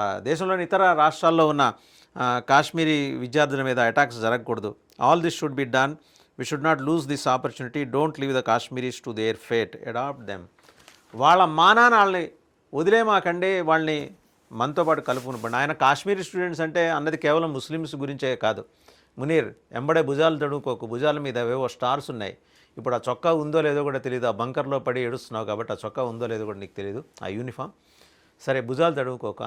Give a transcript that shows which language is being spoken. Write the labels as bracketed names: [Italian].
[Telugu] దేశంలోని ఇతర రాష్ట్రాల్లో ఉన్న కాశ్మీరీ విద్యార్థుల మీద అటాక్స్ జరగకూడదు. [English] All this should be done. We should not lose this opportunity. Don't leave the Kashmiris to their fate. Adopt them. [Telugu] వాళ్ళ మానాన్ని వాళ్ళని వదిలేమాకండి, వాళ్ళని మనతో పాటు కలుపుకుని. ఆయన కాశ్మీరీ స్టూడెంట్స్ అంటే అన్నది కేవలం ముస్లిమ్స్ గురించే కాదు. మునీర్, ఎంబడే భుజాలు తడుకోకు, భుజాల మీద ఏవో స్టార్స్ ఉన్నాయి. ఇప్పుడు ఆ చొక్కా ఉందో లేదో కూడా తెలియదు, ఆ బంకర్లో పడి ఏడుస్తున్నావు కాబట్టి ఆ చొక్కా ఉందో లేదో కూడా నీకు తెలియదు, ఆ యూనిఫామ్. సరే, భుజాలు తడుకోకు.